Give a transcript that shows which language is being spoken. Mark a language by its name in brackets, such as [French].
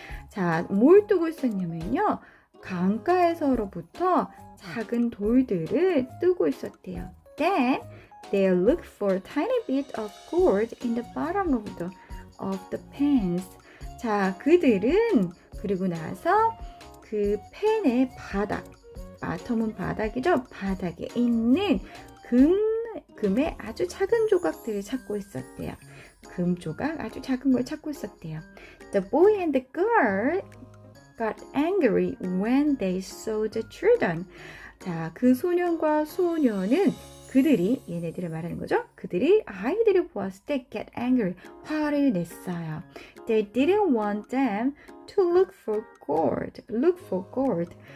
[Korean] 자, 뭘 뜨고 있었냐면요. 강가에서로부터 작은 돌들을 뜨고 있었대요. [English] Then they looked for a tiny bit of gold in the bottom of the pans. [Korean] 자, 그들은 그리고 나서 그 펜의 바닥, 바텀은 바닥이죠. 바닥에 있는 금의 아주 작은 조각들을 찾고 있었대요. 금 조각, 아주 작은 걸 찾고 있었대요. [English] The boy and the girl got angry when they saw the children. [Korean] 자, 그 소년과 소녀는 그들이, 얘네들을 말하는 거죠. 그들이 아이들을 보았을 때 get angry, 화를 냈어요. [English] They didn't want them to look for gold.